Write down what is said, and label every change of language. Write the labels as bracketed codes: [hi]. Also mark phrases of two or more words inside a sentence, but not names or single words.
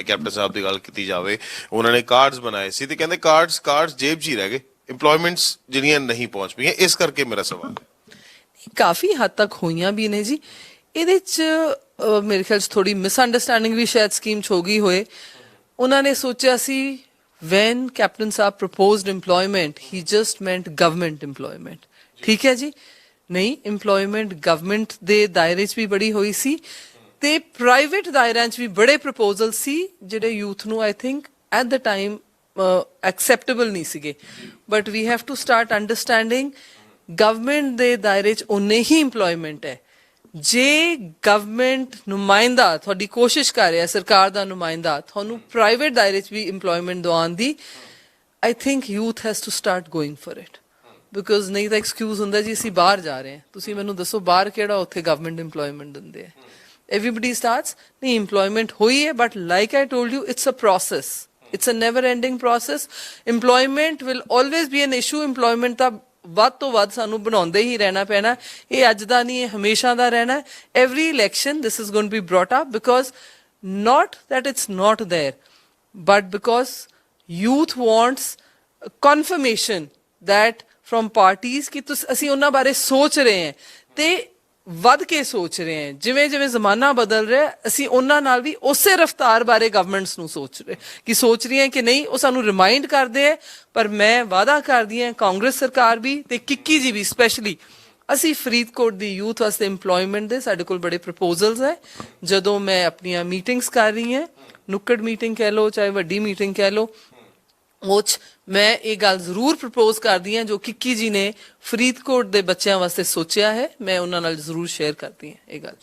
[pa] ਕੈਪਟਨ ਸਾਹਿਬ ਦੀ ਗੱਲ ਕੀਤੀ ਜਾਵੇ, ਉਹਨਾਂ ਨੇ ਕਾਰਡਸ ਬਣਾਏ ਸੀ ਤੇ ਕਹਿੰਦੇ ਕਾਰਡਸ ਜੇਬ 'ਚ ਹੀ ਰਹਿ ਗਏ, ਇੰਪਲੋਇਮੈਂਟਸ ਜਿਹੜੀਆਂ ਨਹੀਂ ਪਹੁੰਚ ਪਈਆਂ। ਇਸ ਕਰਕੇ ਮੇਰਾ ਸਵਾਲ ਹੈ। ਕਾਫੀ ਹੱਦ ਤੱਕ ਹੋਈਆਂ ਵੀ ਨੇ ਜੀ। ਇਹਦੇ 'ਚ ਮੇਰੇ ਖਿਆਲ 'ਚ ਥੋੜੀ ਮਿਸਅੰਡਰਸਟੈਂਡਿੰਗ ਵੀ ਸ਼ਾਇਦ ਸਕੀਮ 'ਚ ਹੋ ਗਈ ਹੋਏ। ਉਹਨਾਂ ਨੇ ਸੋਚਿਆ ਸੀ [en] when Captain Saab proposed employment, he just meant government employment. [pa] ਠੀਕ ਹੈ ਜੀ, ਨਹੀਂ, [en] employment government [pa] ਦੇ ਦਾਇਰੇ 'ਚ ਵੀ ਬੜੀ ਹੋਈ ਸੀ ਤੇ ਪ੍ਰਾਈਵੇਟ ਦਾਇਰਿਆਂ 'ਚ ਵੀ ਬੜੇ ਪ੍ਰਪੋਜ਼ਲ ਸੀ ਜਿਹੜੇ ਯੂਥ ਨੂੰ [en] I think at the time acceptable [pa] ਨਹੀਂ ਸੀਗੇ [en] but we have to start understanding [pa] ਗਵਰਨਮੈਂਟ ਦੇ ਦਾਇਰੇ 'ਚ ਉਨੇ ਹੀ ਇੰਪਲੋਇਮੈਂਟ ਹੈ ਜੇ ਗਵਰਨਮੈਂਟ ਨੁਮਾਇੰਦਾ ਤੁਹਾਡੀ ਕੋਸ਼ਿਸ਼ ਕਰ ਰਿਹਾ ਸਰਕਾਰ ਦਾ ਨੁਮਾਇੰਦਾ ਤੁਹਾਨੂੰ ਪ੍ਰਾਈਵੇਟ ਦਾਇਰੇ 'ਚ ਵੀ ਇੰਪਲੋਇਮੈਂਟ ਦਿਵਾਉਣ ਦੀ [en] I think youth has to start going for it because [pa] ਨਹੀਂ ਤਾਂ ਐਕਸਕਿਊਜ਼ ਹੁੰਦਾ ਜੀ ਅਸੀਂ ਬਾਹਰ ਜਾ ਰਹੇ ਹਾਂ ਤੁਸੀਂ ਮੈਨੂੰ ਦੱਸੋ ਬਾਹਰ ਕਿਹੜਾ ਉੱਥੇ ਗਵਰਨਮੈਂਟ ਇੰਪਲੋਇਮੈਂਟ ਦਿੰਦੇ ਹੈ [en] everybody starts [hi] nahi employment hui hai [en] but like I told you it's a process it's a never ending process employment will always be an issue employment [pa] ਤਾਂ ਵੱਧ ਤੋਂ ਵੱਧ ਸਾਨੂੰ ਬਣਾਉਂਦੇ ਹੀ ਰਹਿਣਾ ਪੈਣਾ ਇਹ ਅੱਜ ਦਾ ਨਹੀਂ ਇਹ ਹਮੇਸ਼ਾ ਦਾ ਰਹਿਣਾ [en] every election this is going to be brought up because not that it's not there but because youth wants confirmation that from parties [pa] ਕਿ ਅਸੀਂ ਉਹਨਾਂ ਬਾਰੇ ਸੋਚ ਰਹੇ ਹਾਂ ਤੇ ਵੱਧ ਕੇ ਸੋਚ ਰਹੇ ਹਾਂ ਜਿਵੇਂ ਜਿਵੇਂ ਜ਼ਮਾਨਾ ਬਦਲ ਰਿਹਾ ਅਸੀਂ ਉਹਨਾਂ ਨਾਲ ਵੀ ਉਸੇ ਰਫਤਾਰ ਬਾਰੇ ਗਵਰਨਮੈਂਟਸ ਨੂੰ ਸੋਚ ਰਹੀ ਹੈ ਕਿ ਨਹੀਂ ਉਹ ਸਾਨੂੰ ਰਿਮਾਈਂਡ ਕਰਦੇ ਹੈ ਪਰ ਮੈਂ ਵਾਅਦਾ ਕਰਦੀ ਹਾਂ ਕਾਂਗਰਸ ਸਰਕਾਰ ਵੀ ਤੇ ਕਿੱਕੀ ਜੀ ਵੀ ਸਪੈਸ਼ਲੀ ਅਸੀਂ ਫਰੀਦਕੋਟ ਦੀ ਯੂਥ ਵਾਸਤੇ ਇੰਪਲੋਇਮੈਂਟ ਦੇ ਸਾਡੇ ਕੋਲ ਬੜੇ ਪ੍ਰਪੋਜ਼ਲਸ ਹੈ ਜਦੋਂ ਮੈਂ ਆਪਣੀਆਂ ਮੀਟਿੰਗਸ ਕਰ ਰਹੀ ਹਾਂ ਨੁੱਕੜ ਮੀਟਿੰਗ ਕਹਿ ਲਓ ਚਾਹੇ ਵੱਡੀ ਮੀਟਿੰਗ ਕਹਿ ਲਓ ਉਹ 'ਚ ਮੈਂ ਇਹ ਗੱਲ ਜ਼ਰੂਰ ਪ੍ਰਪੋਜ਼ ਕਰਦੀ ਹਾਂ ਜੋ ਕਿੱਕੀ ਜੀ ਨੇ ਫਰੀਦਕੋਟ ਦੇ ਬੱਚਿਆਂ ਵਾਸਤੇ ਸੋਚਿਆ ਹੈ ਮੈਂ ਉਹਨਾਂ ਨਾਲ ਜ਼ਰੂਰ ਸ਼ੇਅਰ ਕਰਦੀ ਹਾਂ ਇਹ ਗੱਲ